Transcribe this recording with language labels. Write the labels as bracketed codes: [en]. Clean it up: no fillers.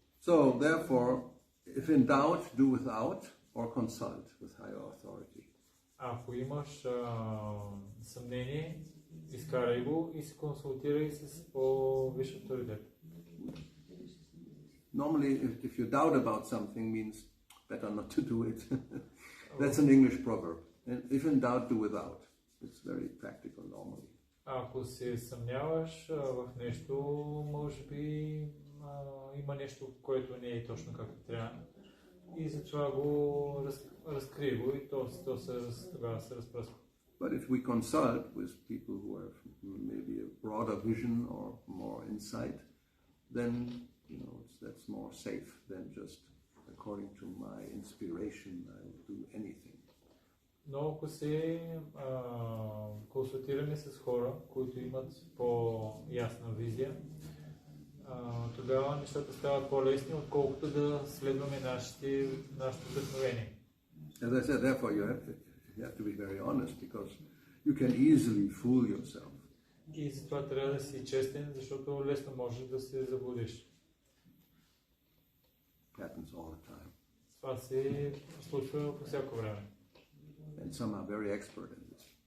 [en] So, therefore, if in doubt, do without or consult with higher authority. [bg] Ако имаш съмнение, изкарай го и се консултирай с по-висш авторитет. [en] Normally, if you doubt about something, means better not to do it. That's an English proverb. And if in doubt, do without. It's very practical normally. [bg] Ако се съмняваш в нещо, може би има нещо, което не е точно както трябва. И затова го разкрий го и тогава се разпръсква. [en] But if we consult with people who have maybe a broader vision or more insight, then that's more safe than just according to my inspiration I will do anything. [bg] Но ако се консултираме с хора, които имат по-ясна визия, тогава нещата стават по-лесни, отколкото да следваме нашето вдъхновение. [en] As I said, therefore you have to be very honest, because you can easily fool yourself. [bg] И затова трябва да си честен, защото лесно можеш да се заблудиш. [en] Happens all the time. [bg] Това се случва по всяко време. [en] And some are very expert in this.